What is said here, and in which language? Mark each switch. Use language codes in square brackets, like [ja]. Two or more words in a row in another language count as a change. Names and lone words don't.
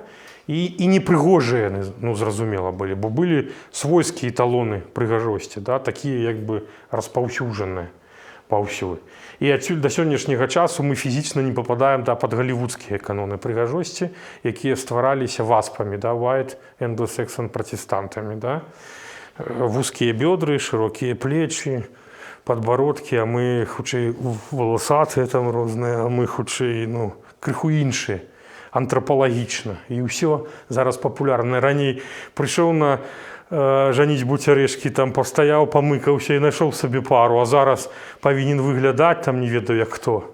[be] І непрыгожыя яны, зразумела, былі, бо былі свойскія эталоны прыгажосці, такія распаўсюджаныя паўсюль. І адсюль да сённяшняга часу мы фізічна не пападаем пад галівудскія каноны прыгажосці, якія ствараліся васпамі, [en] white anglo-saxon [be] пратэстантамі. Вузкія бёдры, шырокія плечі, падбародкі, а мы хутчэй валасатыя там розныя, а мы хутчэй крыху іншыя. Антрапалагічна. І ўсё зараз папулярна. Раней прыйшоў на жаніцьбу цярэшкі, там пастаяў, памыкаўся і знайшоў сабе пару, а зараз павінен выглядаць, там не ведаю як хто.